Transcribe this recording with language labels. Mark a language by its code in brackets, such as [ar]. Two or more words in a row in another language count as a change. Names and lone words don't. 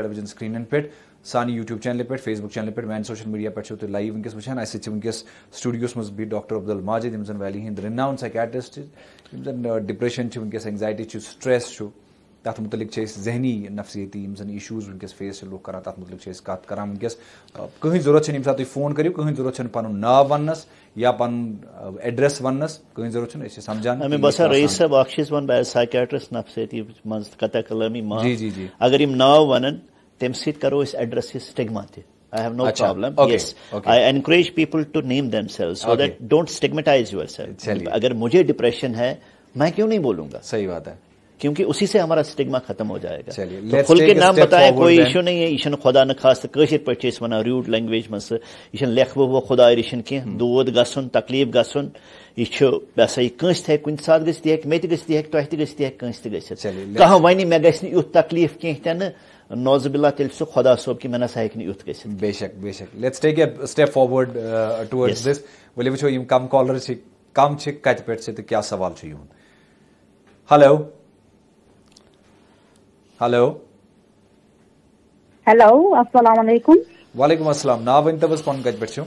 [en] television screens [ks] پٮ۪ٹھ سانہِ یوٗٹیوٗب چینلہِ پٮ۪ٹھ فیس بُک چینلہِ پٮ۪ٹھ میانہِ [en] social media [ks] پٮ۪ٹھ چھِو تُہۍ لایو وٕنکیٚس وٕچھان اَسہِ سۭتۍ چھِ وٕنکیٚس سٹوڈیوس منٛز بِہِتھ ڈاکٹر عبدل ماجد یِم زن ویلی ہٕنٛدۍ رِناوُن سایکیٹرسٹ یِم زن ڈپریشن چھِ وٕنکیٚس اینگزایٹی چھُ سٹریس چھُ تَتھ متعلق چھِ أسۍ ذہنی نفسیٲتی یِم زن اِشوٗز وٕنکیٚس فیس چھِ لُکھ کران تَتھ متعلق چھِ أسۍ کتھ کران وٕنکیٚس کٕہٕنۍ ضوٚرتھ چھَنہٕ ییٚمہِ ساتہٕ تُہۍ فون کٔرِو کٕہٕنۍ ضوٚرتھ چھَنہٕ پنُن ناو وننس یا پنُن ایڈریس وننس کٕہٕنۍ ضوٚرتھ چھُنہٕ أسۍ چھِ سمجھان. مےٚ باسان رئیٖس صٲب اکھ چیٖز ونہٕ بہٕ [en] as psychiatrist [ks] نفسیٲتی منٛز قطع کلٲمی معاف اگر یِم ناو ونن تمہِ سۭتۍ کرو أسۍ ایڈرس یہِ سٹِگما تہِ. [en] I have no problem. Yes, I encourage people to name themselves so that don't stigmatize yourself. [ur] اگر مجھے ڈپریشن ہے میں کیوں نہیں بولوں گا. صحیح بات ہے کیونکہ اسی سے ہمارا اسٹگما ختم ہو جائے گا. کھل کے نام بتائیں کوئی ایشو نہیں ہے. [ks] یہ خدا نخواست کٲشِر پٲٹھۍ چھِ أسۍ وَنان [en] rude language [ks] منٛز یہِ چھُنہٕ لیکھوٕ وٕ خۄداے رٔچھِنۍ کینٛہہ دود گژھُن تکلیٖف گژھُن یہِ چھُ یہِ ہسا یہِ کٲنٛسہِ تہِ ہیٚکہِ کُنہِ ساتہٕ گٔژھِتھ یہِ ہیٚکہِ مےٚ تہِ گٔژھِتھ یہِ ہیٚکہِ تۄہہِ تہِ گٔژھِتھ یہِ ہیٚکہِ کٲنٛسہِ تہِ گٔژھِتھ. کانٛہہ وَنہِ مےٚ گژھِ نہٕ یُتھ تکلیٖف کینٛہہ تہِ نہٕ [ar] نوز باللہ [ks] تیٚلہِ سُہ خۄدا صٲب کہِ مےٚ نسا ہیٚکہِ نہٕ یُتھ گٔژھِتھ. بے شک [en] Let's take a step forward towards this. [ks] ؤلِو وٕچھو یِم کم کالر چھِ کم چھِ کتہِ پٮ۪ٹھ چھِ تہٕ کیٛاہ سوال چھُ یِہُنٛد. ہیلو [ar] ہیلو السلام علیکم. وعلیکم السلام. [ks] ناو ؤنۍتو حظ پنُن کتہِ پٮ۪ٹھ چھُو.